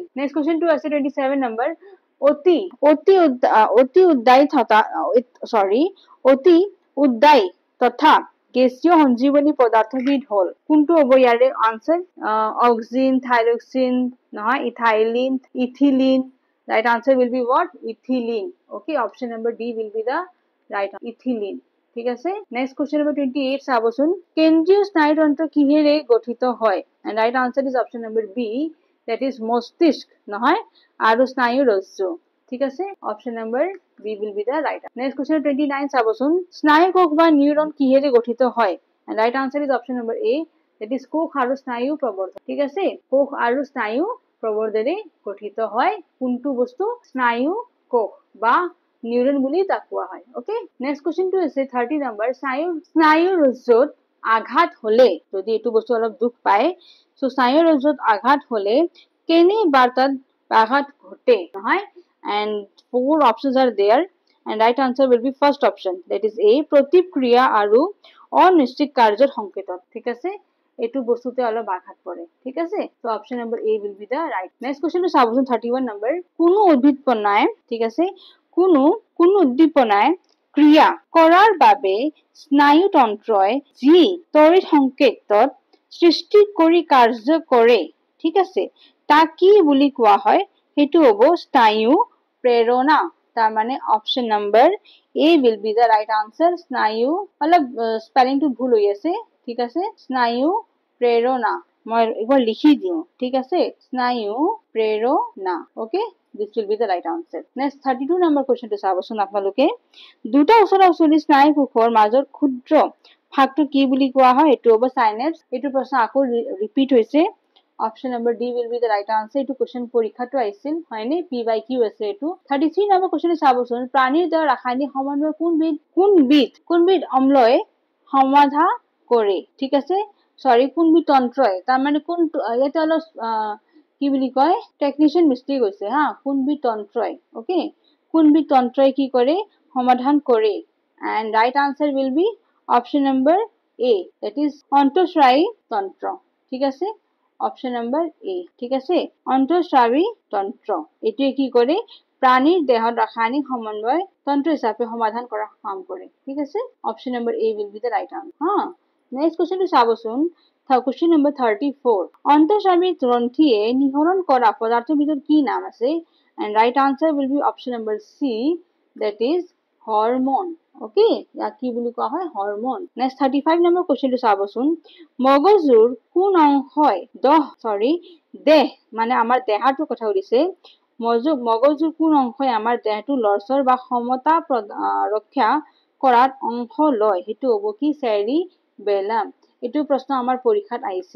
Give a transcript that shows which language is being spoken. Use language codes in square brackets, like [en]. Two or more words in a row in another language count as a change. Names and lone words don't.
[en] next question-to [as] আছে 27 নাম্বাৰ, অতি উদ্দায়ী তথা গেছীয় সঞ্জীৱনী পদাৰ্থবিধ হল, কোনটো হ'ব ইয়াৰে আনসাৰ? অক্সিন, থাইৰক্সিন নহয়, ইথাইলিন, ইথিলিন। [en] right answer will be what? ইথিলিন। okay, option number D will be the right answer, [as] ইথিলিন, ঠিক আছে। [en] next question number [as] 28 চাবচোন, কেন্দ্ৰীয় স্নায়ুতন্ত্ৰ কিহেৰে গঠিত হয়? [en] and right answer is option number B, that is [as] মস্তিষ্ক নহয় আৰু স্নায়ুৰজ্জ, ঠিক আছে। [en] option number B will be the right answer. Next question 29 [as] চাবচোন, স্নায়ু কোষ বা নিউরন কিহেৰে গঠিত হয়? [en] and right answer is option number A, that is [as] কোষ আৰু স্নায়ু প্ৰবৰ্ধক, ঠিক আছে। কোষ আৰু স্নায়ু প্ৰবৰ্ধৰে গঠিত হয় কোনটো বস্তু? স্নায়ু কোষ বা নিউরন বুলি তাক কোৱা হয়। [en] okay, next question-to [as] আছে 30 নাম্বাৰ, স্নায়ুৰজ্জত আঘাত হলে, যদি এইটো বস্তু অলপ দুখ পায়, সো স্নায়ুৰজ্জত আঘাত হলে কেনে বাৰ্তাত আঘাত ঘটে নহয়। [en] and 4 options are there and right answer will be first option, that is A, [as] প্ৰতিক্ৰিয়া আৰু অনিশ্চিত কাৰ্যৰ সংকেতত, ঠিক আছে। এইটো বস্তুতে অলপ আঘাত পৰে, ঠিক আছে। [en] so option number A will be the right. next question to [as] চাবচোন 31 number, কোনো উদ্দীপনায়, ঠিক আছে, কোনো উদ্দীপনায় ক্ৰিয়া কৰাৰ বাবে স্নায়ুতন্ত্ৰই যি তড়িৎ সংকেতত সৃষ্টি কৰি কাৰ্য কৰে, ঠিক আছে, তাক কি বুলি কোৱা হয়? সেইটো হ'ব স্নায়ু প্ৰেৰণা। তাৰ মানে [en] option number A will be the right answer, [as] স্নায়ু, অলপ স্পেলিংটো ভুল হৈ আছে, ঠিক আছে, স্নায়ু প্ৰেৰণা, মই একবাৰ লিখি দিওঁ, ঠিক আছে, স্নায়ু প্ৰেৰণা। [en] ওকে, this will be the right answer. next 32 number question [as] টো চাবচোন আপোনালোকে, দুটা ওচৰা ওচৰি স্নায়ু কোষৰ মাজৰ ক্ষুদ্ৰ ভাগটো কি বুলি কোৱা হয়? এইটো হ'ব সাইনেপছ। এইটো প্ৰশ্ন আকৌ ৰিপিট হৈছে, [en] option number D will be the right answer। [as] এইটো কোশ্চেন পৰীক্ষাটো আহিছিল হয়নে, [en] P by Q [as] আছে এইটো। 33 নম্বৰ কোশ্চেন চাবচোন, প্ৰাণীৰ দ্বাৰা ৰাসায়নিক সমন্বয় কোনবিধ অম্লই সমাধা কৰে, ঠিক আছে, সৰি কোনবিধ তন্ত্ৰই, তাৰ মানে কোনটো, ইয়াতে অলপ কি বুলি কয় [en] technician mistake [as] হৈছে হা, কোনবিধ তন্ত্ৰই, ওকে, কোনবিধ তন্ত্ৰই কি কৰে? সমাধান কৰে। [en] and right answer will be option number A, that is [as] অন্তঃস্ৰায়ী তন্ত্ৰ, ঠিক আছে, [en] option number A, [as] ঠিক আছে, অন্তঃস্ৰাৱী তন্ত্ৰ, এটোৱে কি কৰে? প্ৰাণীৰ দেহত ৰাসায়নিক সমন্বয় তন্ত্ৰ হিচাপে সমাধান কৰা কাম কৰে, ঠিক আছে। [en] option number A will be the right answer হা। next question-to চাবচোন Question number 34. [bn] অন্তঃস্রাবী গ্রন্থিয়ে নিঃসরণ করা পদার্থের ভিতর কি নাম আছে? [en] And right answer will be option number C, that is hormone. [as] Okay, ইয়াক কি বুলি কোৱা হয়? [en] Hormone. Next 35 number question টো চাবচোন। [as] মগজুৰ কোন অংশই দেহ মানে আমাৰ দেহাটোৰ কথা সুধিছে। মগজুৰ কোন অংশই আমাৰ দেহটো লৰচৰ বা সমতা ৰক্ষা কৰাত অংশ লয়? সেইটো হ'ব কি? চেৰিবেলাম। এইটো প্ৰশ্ন আমাৰ পৰীক্ষাত আহিছিল।